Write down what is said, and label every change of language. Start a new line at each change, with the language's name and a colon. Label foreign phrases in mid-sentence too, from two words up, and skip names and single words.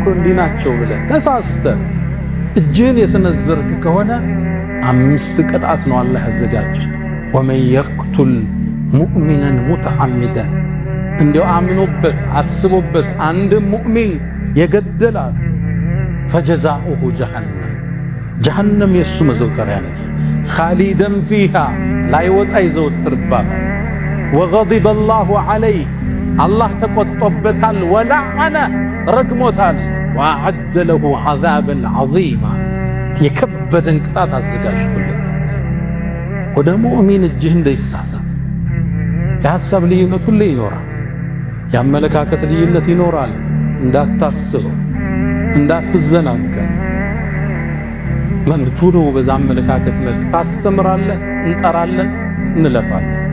Amharic: እንዲናቸው ብለህ ተሳስተ እጅህን የሰነዘርክ ከሆነ 5 ቅጣት ነው አላህ ያዘጋጀ
Arabic: ومن يقتل مؤمنا متعمدا
Amharic: እንዲያው አምኖበት አስቦበት አንድ ሙእሚን የገደለ
Arabic: فجزاؤه جهنم
Amharic: የሱ መዘውተሪያ ነች
Arabic: خالدا فيها
Amharic: ላይ ወጣ ይዘውትርባት
Arabic: وغضب الله عليه الله
Amharic: ተቆጥቶበታል ወለዐነ ረግሞታል
Arabic: وأعد له عذابا عظيما
Amharic: የከበደን ቅጣት አዘጋጅቶለታል ወደ ሙእሚን እጅህ እንዳይሳሳ የሐሳብ ልዩነት ሁሉ ይኖራል የአመለካከት ልዩነት ይኖራል እንዳታስበው እንዳትዘናጋ መንቱ ነው በዛ አመለካከት ላይ ታስተምራለህ እንጠራለን እንለፋለን